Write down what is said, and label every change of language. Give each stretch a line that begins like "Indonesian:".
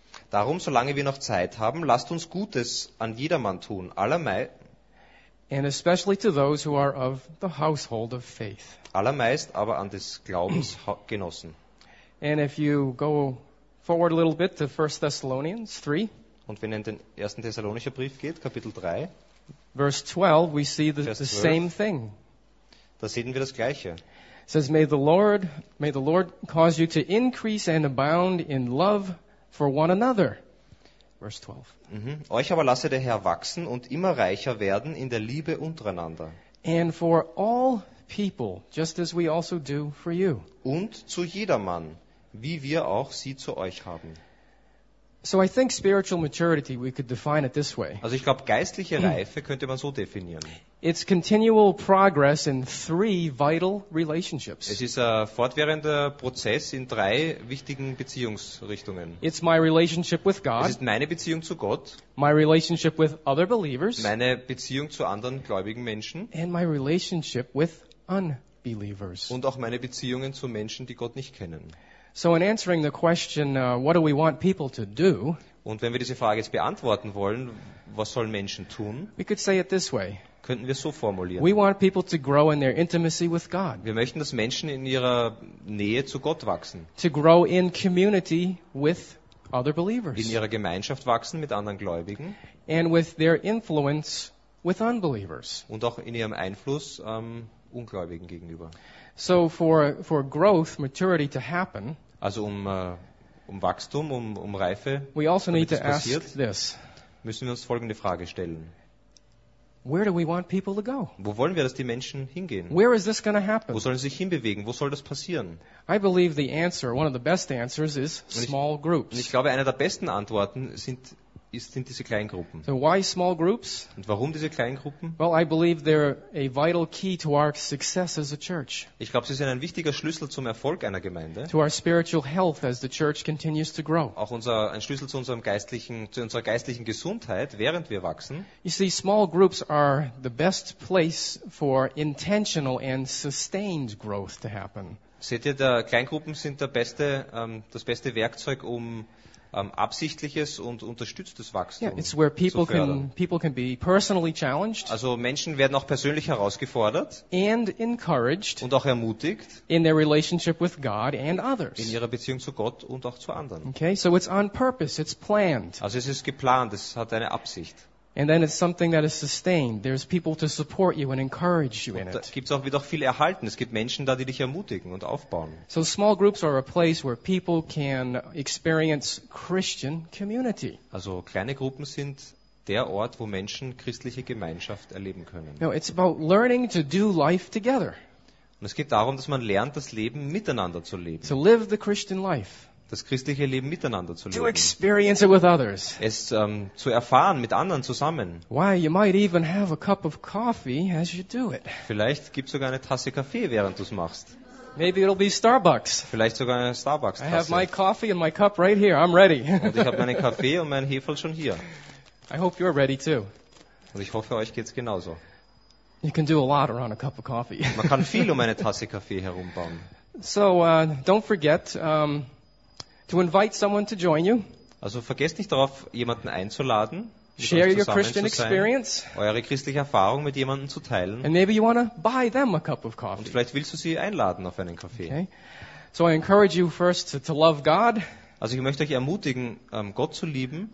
German: Darum, solange wir noch Zeit haben, lasst uns Gutes an jedermann tun, allermeist.
English: And especially to those who are of the household of faith.
German: Allermeist aber an des Glaubens Genossen.
English: And if you go forward a little bit to 1 Thessalonians 3.
German: Und wenn in den ersten Thessalonicher Brief geht, Kapitel 3.
English: Verse 12, we see the same thing.
German: Da sehen wir das Gleiche.
English: It says, may the Lord cause you to increase and abound in love for one another. Verse 12. Mm-hmm.
German: Euch aber lasse der Herr wachsen und immer reicher werden in der Liebe untereinander.
English: And for all people, just as we also do for you.
German: Und zu jedermann, wie wir auch sie zu euch haben.
English: So I think spiritual maturity, we could define it this way.
German: Also ich glaube, geistliche Reife könnte man so definieren.
English: It's continual progress in three vital relationships.
German: Es ist ein fortwährender Prozess in drei wichtigen Beziehungsrichtungen.
English: It's my relationship with God.
German: Es ist meine Beziehung zu Gott.
English: My relationship with other believers.
German: Meine Beziehung zu anderen gläubigen Menschen.
English: And my relationship with unbelievers.
German: Und auch meine Beziehungen zu Menschen, die Gott nicht kennen.
English: So in answering the question, what do we want people to do?
German: Und wenn wir diese Frage jetzt beantworten wollen, was sollen Menschen tun?
English: We could say it this way.
German: Könnten wir so formulieren.
English: We want people to grow in their intimacy with God.
German: Wir möchten, dass Menschen in ihrer Nähe zu Gott wachsen.
English: To grow in community with other believers.
German: In ihrer Gemeinschaft wachsen mit anderen Gläubigen.
English: And with their influence with unbelievers.
German: Und auch in ihrem Einfluss Ungläubigen gegenüber.
English: So for growth, maturity to happen,
German: also um Wachstum, um Reife,
English: we also need to
German: passiert,
English: ask this.
German: Müssen wir uns folgende Frage stellen.
English: Where do we want people to go?
German: Wo wollen wir, dass die Menschen hingehen?
English: Where is this going to happen?
German: Wo sollen sie sich hinbewegen? Wo soll das passieren?
English: I believe the answer, one of the best answers, is small groups.
German: Und ich glaube, eine der besten Antworten sind diese kleinen Gruppen.
English: So why small groups?
German: Und warum diese kleinen Gruppen?
English: Well, I believe they're a vital key to our success as a church.
German: Ich glaube, sie sind ein wichtiger Schlüssel zum Erfolg einer Gemeinde.
English: To our spiritual health as the church continues to grow.
German: Auch ein Schlüssel zu unserer geistlichen Gesundheit, während wir wachsen.
English: You see, small groups are the best place for intentional and sustained growth to happen.
German: Seht ihr, da Kleingruppen sind das beste Werkzeug, um absichtliches und unterstütztes Wachstum.
English: Yeah, it's where people can be personally challenged.
German: Also Menschen werden auch persönlich herausgefordert.
English: And encouraged.
German: Und auch ermutigt.
English: In their relationship with God and others.
German: In ihrer Beziehung zu Gott und auch zu anderen.
English: Okay, so it's on purpose, it's planned.
German: Also es ist geplant, es hat eine Absicht.
English: And then it's something that is sustained. There's people to support you and encourage you in it.
German: Gibt's auch wieder viel erhalten. Es gibt Menschen da, die dich ermutigen und aufbauen.
English: So small groups are a place where people can experience Christian community.
German: Also kleine Gruppen sind der Ort, wo Menschen christliche Gemeinschaft erleben können.
English: No, it's about learning to do life together.
German: Und es geht darum, dass man lernt, das Leben miteinander zu leben.
English: To live the Christian life.
German: Das christliche Leben miteinander zu leben.
English: To experience it with others.
German: Es zu erfahren mit anderen zusammen.
English: Why, you might even have a cup of coffee as you do it.
German: Vielleicht gibt's sogar eine Tasse Kaffee, während du es machst.
English: Maybe it'll be Starbucks.
German: Vielleicht sogar eine Starbucks-Tasse.
English: I have my coffee and my cup right here. I'm ready.
German: Und ich habe meinen Kaffee und meinen Hefel schon hier.
English: I hope you're ready too.
German: Und ich hoffe, euch geht's genauso.
English: You can do a lot around a cup of coffee.
German: Man kann viel um eine Tasse Kaffee herumbauen.
English: So don't forget to invite someone to join you.
German: Also vergesst nicht darauf, jemanden einzuladen.
English: Share your Christian experience.
German: Eure christliche Erfahrung mit jemandem zu teilen.
English: And maybe you want to buy them a cup of coffee.
German: Und vielleicht willst du sie einladen auf einen Kaffee.
English: Okay. So I encourage you first to love God.
German: Also ich möchte euch ermutigen, Gott zu lieben.